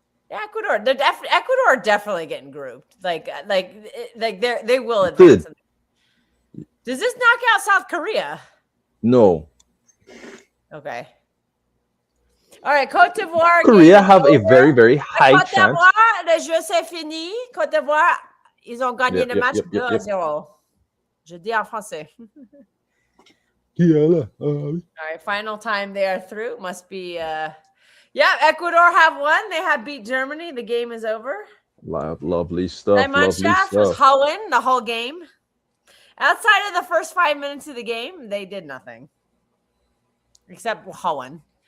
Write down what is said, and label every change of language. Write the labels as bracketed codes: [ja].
[en] Yeah, Ecuador are definitely getting grouped. Like they will advance. Does this knock out South Korea? No. Okay. All right, Côte d'Ivoire. Korea have a very, very high chance. [fr] Côte d'Ivoire, le jeu c'est fini. Côte d'Ivoire, ils ont gagné le match 2-0. Je dis en français. [en] All right, final time they are through. Must be Ecuador have won. They have beat Germany. The game is over. Lovely stuff. Was Hohen the whole game. Outside of the first 5 minutes of the game, they did nothing. Except Hohen.